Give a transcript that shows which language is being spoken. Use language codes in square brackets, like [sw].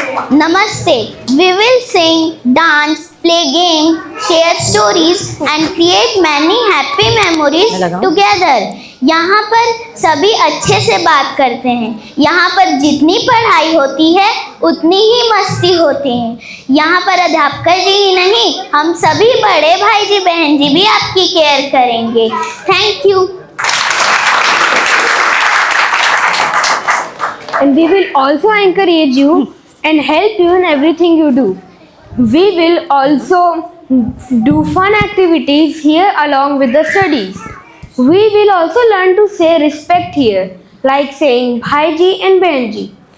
[en] Namaste. We will sing, dance, play games, share stories and create many happy memories together. [hi] यहाँ पर सभी अच्छे से बात करते हैं. यहाँ पर जितनी पढ़ाई होती है उतनी ही मस्ती होती है. यहाँ पर अध्यापक जी ही नहीं, हम सभी बड़े भाई जी बहन जी भी आपकी केयर करेंगे. [en] Thank you. And we will also encourage you and help you in everything you do. We will also do fun activities here along with the studies. We will also learn to say respect here, like saying Bhaiji and Benji.